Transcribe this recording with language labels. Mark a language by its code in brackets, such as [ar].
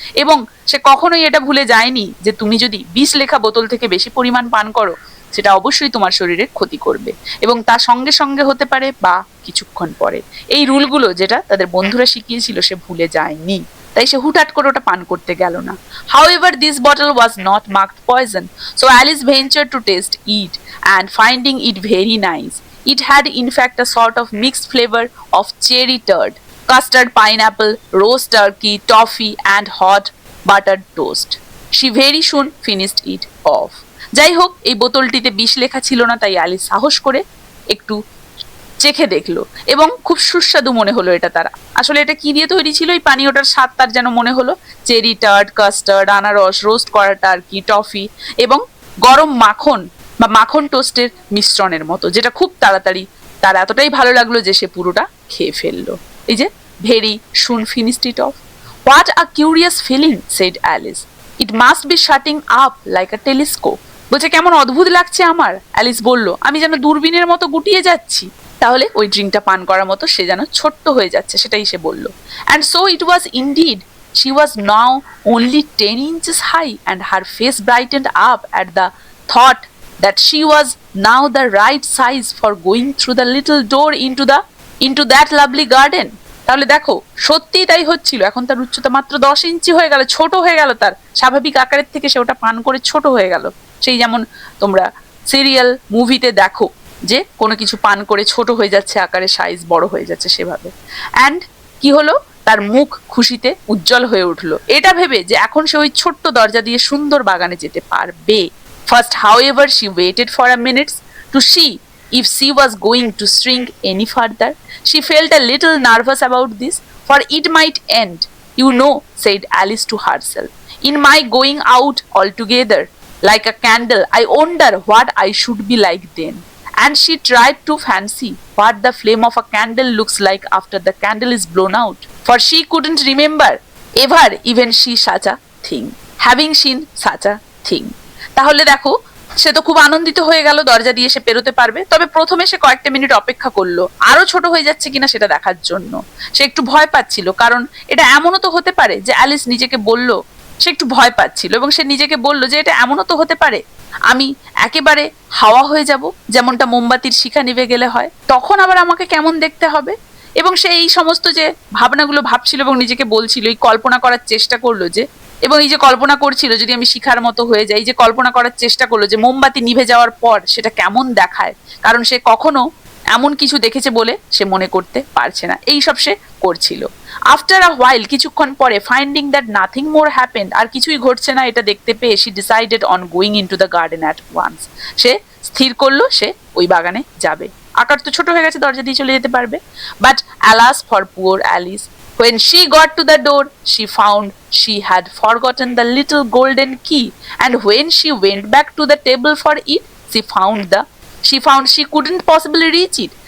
[bn] এবং সে কখনোই এটা ভুলে যায়নি যে তুমি যদি বিষ লেখা বোতল থেকে বেশি পরিমাণ পান করো সেটা অবশ্যই তোমার শরীরে ক্ষতি করবে, এবং তার সঙ্গে সঙ্গে হতে পারে বা কিছুক্ষণ পরে। এই রুলগুলো যেটা তাদের বন্ধুরা শিখিয়েছিল সে ভুলে যায়নি, তাই সে হুটহাট করে ওটা পান করতে গেল না। [en] However, this bottle was not marked poison, so Alice ventured to taste it, and finding it very nice. It had in fact a sort of mixed flavor of cherry turd, custard, pineapple, roast turkey, toffee, and hot buttered toast. She very soon finished it off. [bn] যাই হোক, এই বোতলটিতে বিষ লেখা ছিল না, তাই Alice সাহস করে একটু চেখে দেখলো এবং খুব সুস্বাদু মনে হলো এটা তার। আসলে এটা কি দিয়ে তৈরি ছিল, এই পানীয়টার স্বাদ তার যেন মনে হলো চেরি টার্ড, কাস্টার্ড, আনারস, রোস্ট করা টার্কি, টফি এবং গরম মাখন বা মাখন টোস্টের মিশ্রণের মতো, যেটা খুব তাড়াতাড়ি তার এতটাই ভালো লাগলো যে সে পুরোটা খেয়ে ফেললো। এই যে [en] Very soon finished it off. What a curious feeling, said Alice. It must be shutting up like a telescope. [bn] বলছে কেমন অদ্ভুত লাগছে আমার। অ্যালিস বলল, আমি যেন দূরবীনের মতো গুটিয়ে যাচ্ছি। তাহলে ওই ড্রিঙ্কটা পান করার মতো সে যেন ছোট্ট হয়ে যাচ্ছে, সেটাই সে বলল। [en] And so it was indeed. She was now only 10 inches high, and her face brightened up at the thought that she was now the right size for going through the little door into that lovely garden. [bn] তাহলে দেখো, সত্যিই তাই হচ্ছিল। এখন তার উচ্চতা মাত্র 10 ইঞ্চি হয়ে গেল, ছোট হয়ে গেল, তার স্বাভাবিক আকারের থেকে সে ওটা পান করে ছোট হয়ে গেল। সেই যেমন তোমরা সিরিয়াল মুভিতে দেখো যে কোনো কিছু পান করে ছোট হয়ে যাচ্ছে আকারে, সাইজ বড় হয়ে যাচ্ছে, সেভাবে। অ্যান্ড কি হলো, তার মুখ খুশিতে উজ্জ্বল হয়ে উঠলো, এটা ভেবে যে এখন সে ওই ছোট্ট দরজা দিয়ে সুন্দর বাগানে যেতে পারবে। [en] First however she waited for a minute to see if she was going to shrink any further. She felt a little nervous about this, for it might end, you know, said Alice to herself, in my going out altogether like a candle. I wonder what I should be like then. And she tried to fancy what the flame of a candle looks like after the candle is blown out, for she couldn't remember ever even she such a thing, having seen such a thing. [bn] তাহলে দেখো, সে তো খুব আনন্দিত হয়ে গেল, দরজা দিয়ে সে পেরোতে পারবে। তবে প্রথমে সে কয়েকটা মিনিট অপেক্ষা করলো আরো ছোট হয়ে যাচ্ছে কিনা সেটা দেখার জন্য। সে একটু ভয় পাচ্ছিল, কারণ এটা এমনও তো হতে পারে যে অ্যালিস নিজেকে বলল, সে একটু ভয় পাচ্ছিল এবং সে নিজেকে বলল যে এটা এমনও তো হতে পারে আমি একেবারে হাওয়া হয়ে যাব, যেমনটা মোমবাতির শিখা নিভে গেলে হয়, তখন আবার আমাকে কেমন দেখতে হবে। এবং সে এই সমস্ত যে ভাবনাগুলো ভাবছিল এবং নিজেকে বলছিল, এই কল্পনা করার চেষ্টা করলো যে, এবং এই যে কল্পনা করছিল যদি আমি শিখার মতো হয়ে যাই, যে কল্পনা করার চেষ্টা করলো যে মোমবাতি নিভে যাওয়ার পর সেটা কেমন দেখায়, কারণ সে কখনো এমন কিছু দেখেছে বলে সে মনে করতে পারছে না। এই সব সে করছিল। [en] after a while, [bn] কিছুক্ষণ পরে, [en] finding that nothing more happened, [bn] আর কিছুই ঘটছে না এটা দেখতে পেয়ে, [en] She decided on going into the garden at once. [bn] সে স্থির করলো সে ওই বাগানে যাবে। আকার তো ছোট হয়ে গেছে, দরজা দিয়ে চলে যেতে পারবে। [en] But alas for poor Alice, when she got to the door she found she had forgotten the little golden key, and when she went back to the table for it, she found she couldn't possibly reach it.